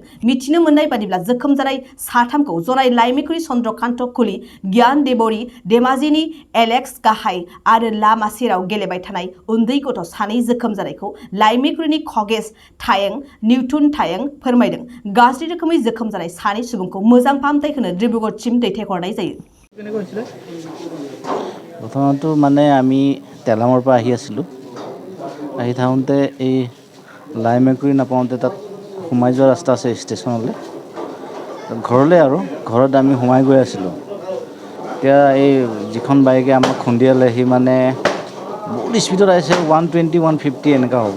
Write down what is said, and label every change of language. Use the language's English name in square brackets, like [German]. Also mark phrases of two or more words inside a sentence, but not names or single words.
[Bodo] मिथिनो मोननाय बादिब्ला जोखोम जानाय साथामखौ जनाय लाइमोकुरि चन्द्रकान्त कुली, ज्ञान देवरी, धेमाजिनि एलेक्स गाहाय आरो लामा सेराव गेलेबाय थानाय उन्दै गथ' सानै जोखोम जानायखौ लाइमोकुरिनि खगेश थायें, निउटन थायें फोरमायदों। गाज्रि रोखोमै जोखोम जानाय सानै सुबुंखौ मोजां फाहामथाय होनो डिब्रुगड़सिम दैथायहरनाय जायो। [Assamese] প্ৰথমতে মানে আমি তেলামৰ পৰা আহি আছিলোঁ। আহি থাকোঁতে এই লাইমেকুৰি নাপাওঁতে তাত সোমাই যোৱা ৰাস্তা আছে ষ্টেচনলৈ, ঘৰলৈ আৰু ঘৰত আমি সোমাই গৈ আছিলোঁ। এতিয়া এই যিখন বাইকে আমাক খুন্দিয়ালে সি মানে বহুত স্পীডত আহিছে, 120, 150 এনেকুৱা হ'ব।